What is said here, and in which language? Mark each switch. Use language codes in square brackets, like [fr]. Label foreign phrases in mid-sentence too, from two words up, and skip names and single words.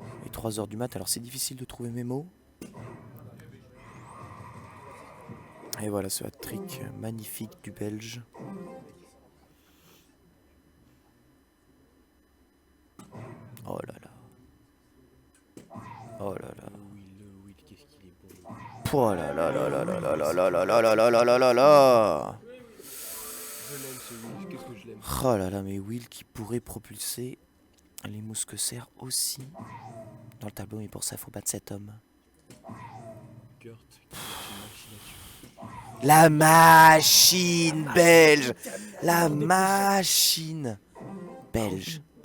[fr] 3 heures du mat, alors c'est difficile de trouver mes mots. Et voilà ce hat-trick magnifique du Belge. Oh là là. Oh là là. Le Will, qu'est-ce qu'il est bon. Oh là là là là là là là là là là là là là là là là. Je l'aime ce Will, qu'est-ce que je l'aime. Oh là là, mais Will qui pourrait propulser les mousquetaires aussi dans le tableau, mais pour ça, il faut battre cet homme. Kurt, qui est une machination. La machine belge. La machine belge.